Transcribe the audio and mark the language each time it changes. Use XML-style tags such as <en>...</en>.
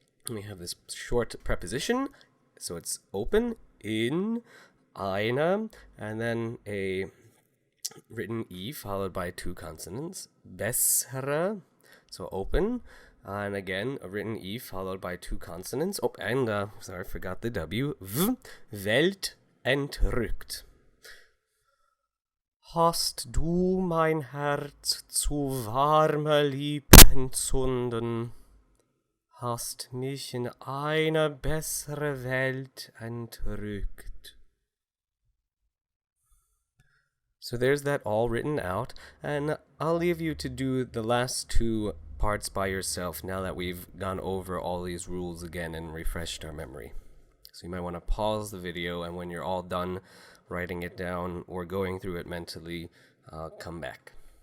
<en>We have this short preposition, so it's open, in, eine, and then a written E followed by two consonants, bessere, so open, and again a written E followed by two consonants, and sorry, I forgot the W,</en> <de>Welt entrückt. Hast du mein Herz zu warmer Lieb entzünden? Hast mich in eine bessere Welt entrückt.</de> <en>So there's that all written out, and I'll leave you to do the last two parts by yourself now that we've gone over all these rules again and refreshed our memory. So you might want to pause the video, and when you're all done writing it down or going through it mentally, come back.</en>